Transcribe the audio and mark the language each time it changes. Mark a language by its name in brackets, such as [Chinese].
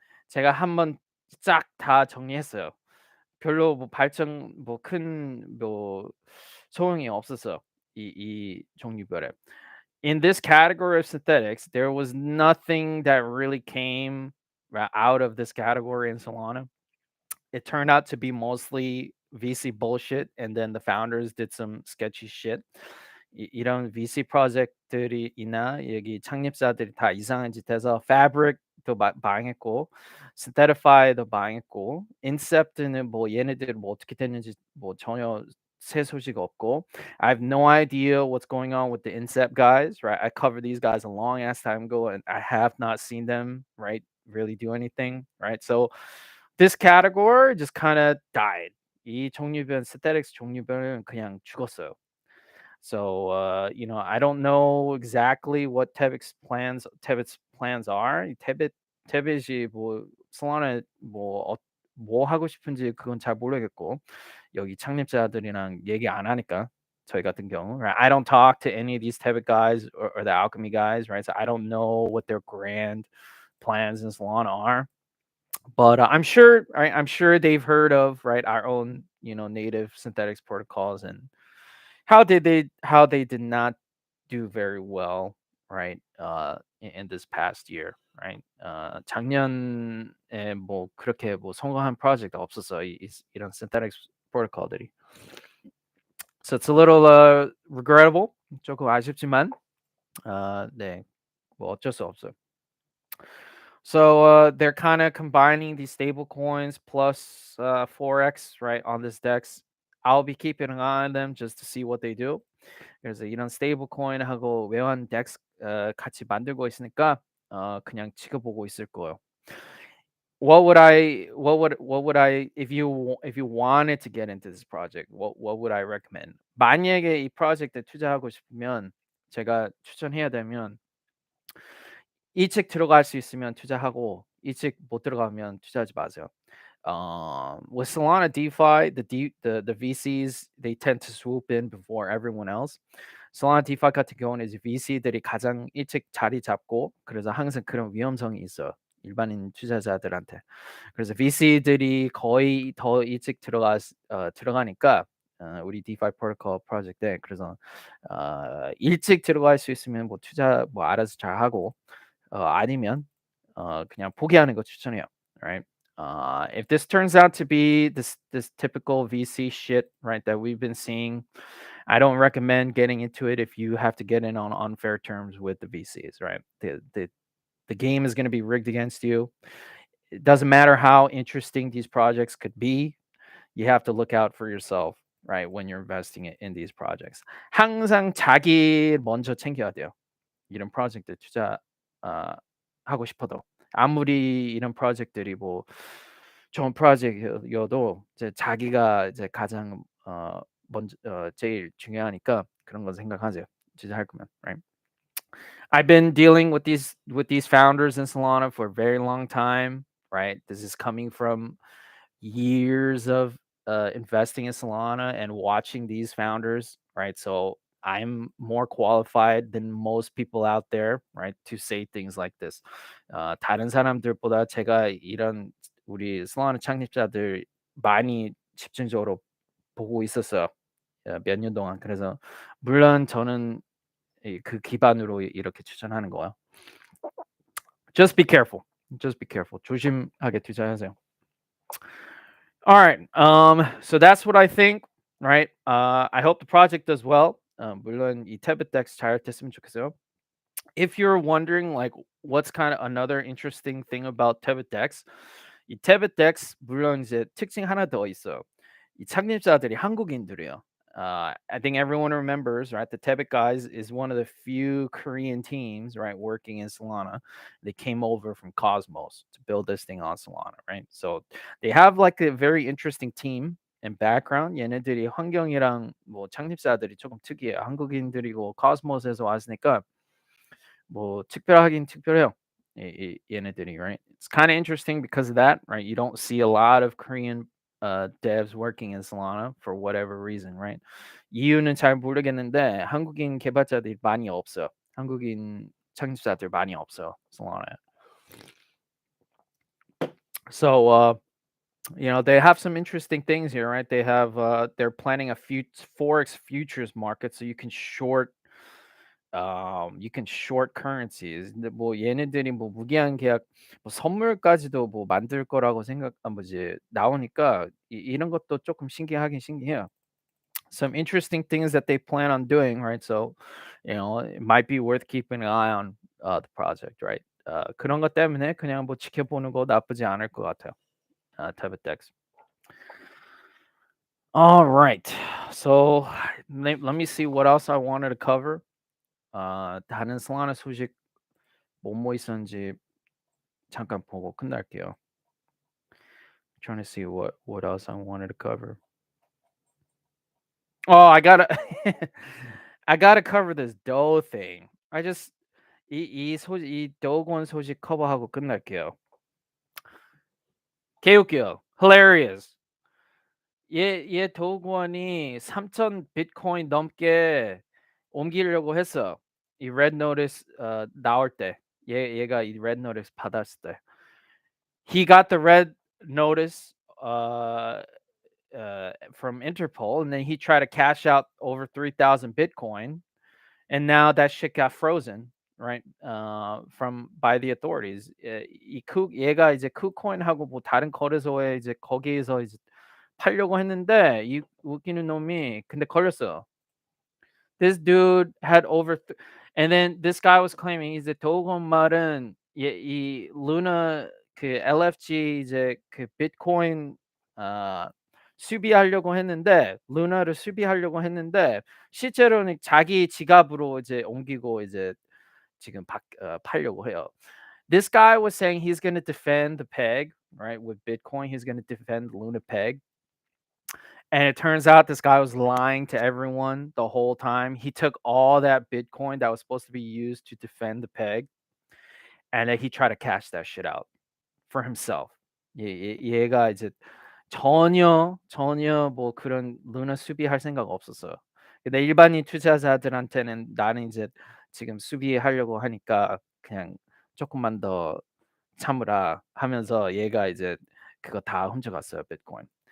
[Korean] 제가 한번 쫙 다 정리했어요. 별로 뭐 발전 뭐 큰 뭐 소용이 없었어요. 이 종류별에. [English] In this category of synthetics, there was nothing that really came out of this category in Solana. it turned out to be mostly VC bullshit, and then the founders did some sketchy shit. 이런 VC 프로젝트들이나 여기 창립자들이 다 이상한 짓 해서 Fabric도 망했고, Steadify도 망했고, Incept는 뭐 얘네들 뭐 어떻게 됐는지 뭐 전혀 새 소식 없고, I have no idea what's going on with the Incept guys, right? I covered these guys a long ass time ago, and I have not seen them, right, really do anything, right? So this category just kind of died. [Korean] 이 종류별, synthetics 종류별은 그냥 죽었어요. [English] So I don't know exactly what Tebbit's plans are. [Korean] Tebbit이 뭐 Solana 뭐 하고 싶은지 그건 잘 모르겠고, 여기 창립자들이랑 얘기 안 하니까, 저희 같은 경우, right? [English] I don't talk to any of these Tebbit guys or the Alchemy guys, right? So I don't know what their grand plans in Solana are. But I'm sure, right, I'm sure they've heard of, right, our own native synthetics protocols, and how they did not do very well, right, in this past year, right? [Korean] 작년에 뭐 그렇게 뭐 성공한 프로젝트 없었어, 이런 synthetics protocol들이. [English] So it's a little regrettable, [Korean] 조금 아쉽지만, 네, 뭐 어쩔 수 없어요. [English] So they're kind of combining these stable coins plus forex, right, on this DEX. I'll be keeping an eye on them just to see what they do. [Korean] 그래서 이런 스테이블 코인하고 외환 덱스 같이 만들고 있으니까 그냥 지켜보고 있을 거예요. [English] What would I if you wanted to get into this project, what would I recommend? [Korean] 만약에 이 프로젝트에 투자하고 싶으면, 제가 추천해야 되면, 이 책 들어갈 수 있으면 투자하고, 이 책 못 들어가면 투자하지 마세요. [English] With Solana DeFi, the VCs, they tend to swoop in before everyone else. [Korean] Solana DeFi 같은 경우는 이제 VC들이 가장 일찍 자리 잡고, 그래서 항상 그런 위험성이 있어요, 일반인 투자자들한테. 그래서 VC들이 거의 더 일찍 들어가니까, 우리 DeFi 프로토콜 프로젝트에, 그래서 일찍 들어갈 수 있으면 뭐 투자 뭐 알아서 잘 하고, 아니면 그냥 포기하는 거 추천해요, right? [English] If this turns out to be this typical VC shit, right, that we've been seeing, I don't recommend getting into it if you have to get in on unfair terms with the VCs, right? The game is going to be rigged against you. It doesn't matter how interesting these projects could be. You have to look out for yourself, right, when you're investing in these projects. [Korean] 항상 자기 먼저 챙겨야 돼요, 이런 프로젝트 투자 하고 싶어도. 아무리 이런 프로젝트들이 뭐 좋은 프로젝트여도 이제 자기가 이제 가장 먼저 제일 중요하니까 그런 거 생각하세요, 투자할 거면, right? [English] I've been dealing with these founders in Solana for a very long time, right? This is coming from years of investing in Solana and watching these founders, right? So I'm more qualified than most people out there, right, to say things like this. [Korean] 다른 사람들보다 제가 이런 우리 Solana 창립자들 많이 집중적으로 보고 있었어요, 몇 년 동안. 그래서 물론 저는 그 기반으로 이렇게 추천하는 거예요. [English] Just be careful. Just be careful. [Korean] 조심하게 투자하세요. [English] All right. So that's what I think, right? I hope the project does well. [Korean] 물론 이 TaebitDex 잘 됐으면 좋겠어요. [English] If you're wondering, like, what's kind of another interesting thing about TaebitDex, [Korean] 이 TaebitDex 물론 이제 특징 하나 더 있어요. 이 창립자들이 한국인들이에요. [English] I think everyone remembers, right? The Tebbit guys is one of the few Korean teams, right, working in Solana. They came over from Cosmos to build this thing on Solana, right? So they have like a very interesting team and background. [Korean] 얘네들이 환경이랑 뭐 창립자들이 조금 특이해요. 한국인들이고 코스모스에서 왔으니까 뭐 특별하긴 특별해요, 얘네들이, right? [English] It's kind of interesting because of that, right? You don't see a lot of Korean devs working in Solana for whatever reason, right? [Korean] 이유는 잘 모르겠는데 한국인 개발자들이 많이 없어요. 한국인 창립자들 많이 없어요, Solana. [English] So they have some interesting things here, right? They have they're planning a forex futures market, so you can short you can short currencies. [Korean] 근데 뭐 얘네들이 뭐 무기한 계약 뭐 선물까지도 뭐 만들 거라고 뭐지 나오니까 이런 것도 조금 신기하긴 신기해요. [English] Some interesting things that they plan on doing, right? So, it might be worth keeping an eye on the project, right? [Korean] 그런 것 때문에 그냥 뭐 지켜보는 거 나쁘지 않을 것 같아요. TaebitDex. [English] All right. So let me see what else I wanted to cover. [Korean] 다른 솔라나 소식 뭐뭐 있었는지 잠깐 보고 끝날게요. [English] Trying to see what else I wanted to cover. Oh, I gotta cover this Doe thing. [Korean] 이 도건 소식 커버하고 끝날게요. 개웃겨. [English] Hilarious. [Korean] 얘 도건이 3,000 비트코인 넘게 옮기려고 했어. 이 red notice 나올 때. 얘가 이 red notice 받았을 때. [English] He got the red notice from Interpol, and then he tried to cash out over 3,000 Bitcoin, and now that shit got frozen, right? From by the authorities. [Korean] 얘가 이제 쿠코인하고 뭐 다른 거래소에 이제 거기에서 이제 팔려고 했는데 이 웃기는 놈이 근데 걸렸어. [English] This dude had and then this guy was claiming [Korean] 이제 도건 말은 이 루나 그 LFG 이제 그 비트코인 수비하려고 했는데 루나를 수비하려고 했는데 실제로는 자기 지갑으로 이제 옮기고 이제 지금 팔려고 해요. [English] This guy was saying he's going to defend the peg, right? With Bitcoin, he's going to defend Luna peg. And it turns out this guy was lying to everyone the whole time. He took all that Bitcoin that was supposed to be used to defend the peg, and then he tried to cash that shit out for himself. [Korean] 얘가 이제 전혀 뭐 그런 루나 수비할 생각 없었어요. 근데 일반인 투자자들한테는 나는 이제 지금 수비하려고 하니까 그냥 조금만 더 참으라 하면서 얘가 이제 그거 다 훔쳐갔어요, 비트코인.